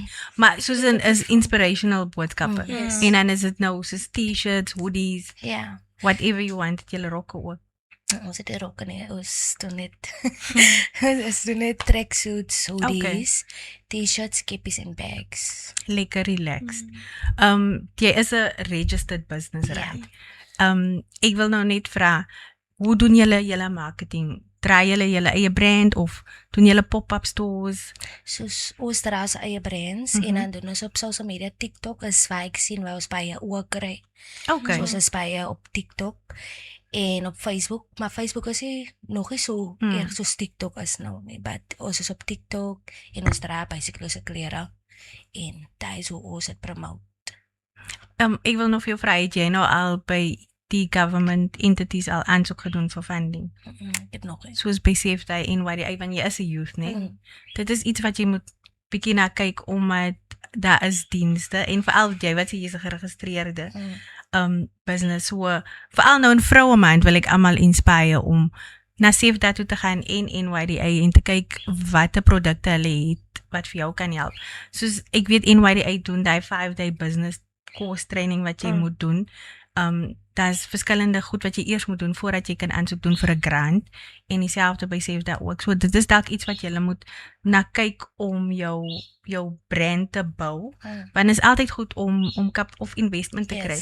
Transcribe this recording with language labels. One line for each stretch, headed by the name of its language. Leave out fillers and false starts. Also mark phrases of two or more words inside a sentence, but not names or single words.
Afrikaans: Maar soos is inspirational boodskappe. En dan is dit nou soos
English: t-shirts, hoodies,
Afrikaans: Ja.
English: whatever you want,
Afrikaans: julle rokke ook. Ons het hier ook nie, ons doen net
English: tracksuits, hoodies, t-shirts,
Afrikaans: kippies en bags. Lekker relaxed. Jy is 'n
English: registered business, right?
Afrikaans: Ek wil nou net vra, hoe doen julle marketing? Draai julle eie brand of doen julle
English: pop-up stores?
Afrikaans: Soos ons dra ons eie brands en dan doen ons op
English: social media.
Afrikaans: TikTok is waar ek sien waar ons baie ook kry. Okay. So ons is baie op TikTok en op Facebook, maar Facebook is nog nie so erg soos TikTok is nou nie, but ons is op TikTok en ons dra basically se klere en daar is hoe ons het promote. Ek wil nog vir jou vra, het jy nou al by die
English: government entities
Afrikaans: al aansoek gedoen vir funding? Ek het nog eens. Soos by Safety NYDA, want jy is 'n youth, nee? Dit is iets wat jy moet bietjie na kyk, omdat daar is dienste en veral jy wat jy is 'n geregistreerde business, so veral nou in vroue maand wil ek almal inspireer om na Safety toe te gaan en NYDA en te kyk watter produkte hulle het wat vir jou kan help. Soos ek weet NYDA doen die
English: 5-day business course training
Afrikaans: wat jy moet doen. Daar's verskillende goed wat jy eers moet doen voordat jy kan aansoek doen vir 'n grant en dieselfde by Safety ook. So dit is dalk iets wat jy moet na kyk om jou brand te bou. Want is altyd goed om kap of investment te kry.